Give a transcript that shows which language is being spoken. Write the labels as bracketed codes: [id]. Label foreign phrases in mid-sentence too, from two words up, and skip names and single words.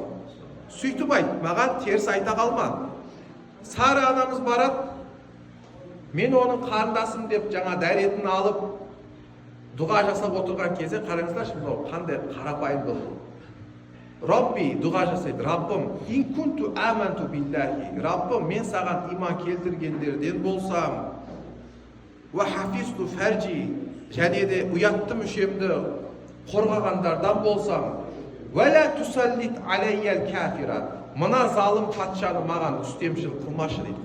[kk] Сөйтіп айт, маған теріс айта қалма. Сара анамыз барады, мен оның қарындасым деп жаңа дәретін алып дұға жасап отырған кезде қараңыздаршы, мынау қандай қарапайым бұл. Робби дұға жасайды. Раббым, [ar] إن كنت آمنت بالله. [kk] Раббым, мен саған иман келтіргендерден болсам, [ar] وحفظت فرجي, [kk] және де ұятты мүшемді қорғағандардан болсам, [ar] ولا تسلط علي الكافر. [kk] Мына залым патшаны маған үстемшіл қылмашы дейді.